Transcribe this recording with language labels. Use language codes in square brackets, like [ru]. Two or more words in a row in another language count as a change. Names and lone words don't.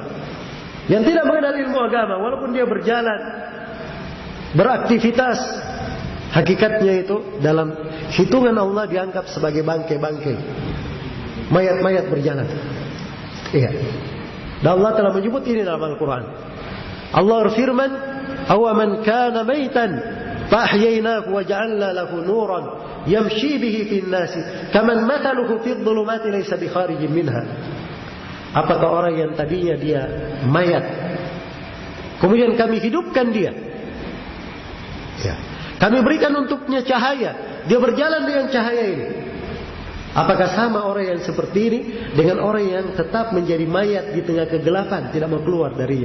[id] Yang tidak mengenal ilmu agama, walaupun dia berjalan, beraktivitas, hakikatnya itu dalam hitungan Allah dianggap sebagai bangkai-bangkai, mayat-mayat berjalan. Iya. Dan Allah telah menyebut ini dalam Al-Quran. Allah berfirman, [ar] "أومن كان ميتا فأحييناه وجعلنا له نورا يمشي به في الناس كمن مثله في الظلمات ليس بخارج منها." [id] Apakah orang yang tadinya dia mayat, kemudian kami hidupkan dia, ya, kami berikan untuknya cahaya, dia berjalan dengan cahaya ini. Apakah sama orang yang seperti ini dengan orang yang tetap menjadi mayat di tengah kegelapan, tidak mau keluar darinya?